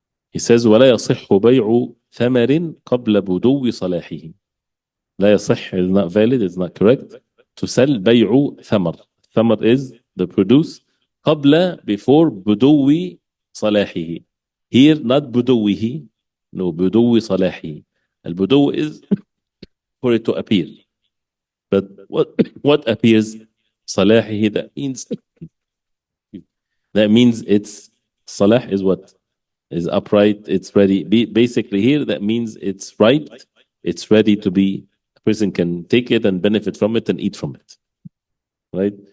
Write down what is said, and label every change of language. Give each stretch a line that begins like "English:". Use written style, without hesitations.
English: He says
Arabic: ولا يصح بيع ثمر قبل بدو صلاحه. لا يصح
English: is not valid, it's not correct. To sell
Arabic: بيع ثمر.
English: Thamar is the produce.
Arabic: قبل, before بدو صلاحه.
English: Here not بدوه, no,
Arabic: بدو صلاحه.
English: Al-budu is for it to appear. But what appears? Salahihi, that means it's salah is what? Is upright, it's ready. Basically here, that means it's ripe, it's ready to be, a person can take it and benefit from it and eat from it. Right?